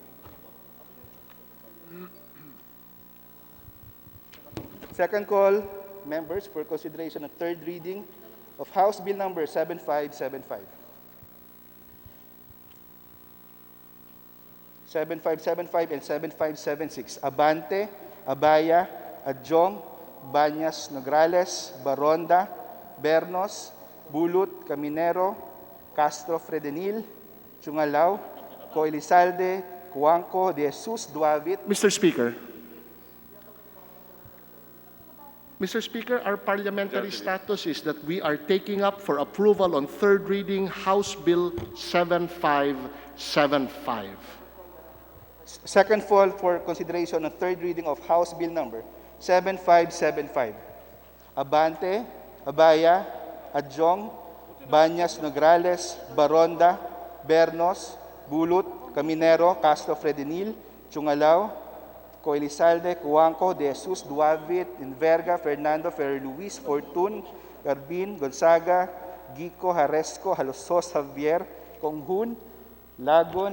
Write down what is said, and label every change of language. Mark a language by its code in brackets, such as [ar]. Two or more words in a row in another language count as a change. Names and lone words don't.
[en] Second call, members, for consideration of third reading of House Bill Number 7575. 7575 and 7576. Abante, Abaya, Adjong, Banyas Nograles, Baronda, Bernos, Bulut, Caminero, Castro Fredenil, Chungalao, Coelizalde, Cuanco, De Jesus, Duavit. Mr. Speaker. Mr. Speaker, our parliamentary status is that we are taking up for approval on third reading House Bill 7575. Second fall for consideration on third reading of House Bill number 7575. Abante, Abaya, Adjong, Banyas Nograles, Baronda, Bernos, Bulut, Caminero, Castro Fredenil, Chungalao, Coelizalde, Cuanco, De Jesus, Duavit, Inverga, Fernando, Ferrer Luis, Fortun, Garbin, Gonzaga, Gico, Haresco, Halosos, Javier, Conghun, Lagon,